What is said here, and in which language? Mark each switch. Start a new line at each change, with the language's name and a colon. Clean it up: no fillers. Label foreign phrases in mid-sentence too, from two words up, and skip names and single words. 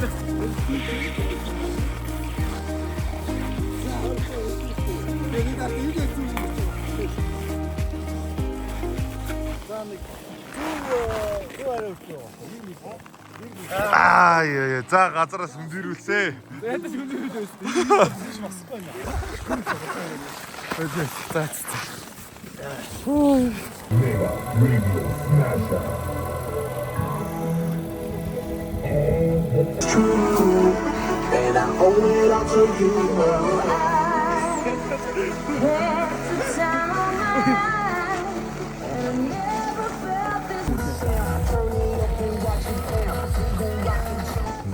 Mongolian: Яа, за газараас хүндэрүүлсэ. Ядаж хүндэрүүлээ өстэй. Басахгүй байна. Окей, за.
English: True, and I owe it all to you. There's a time on my mind, and I never felt this way.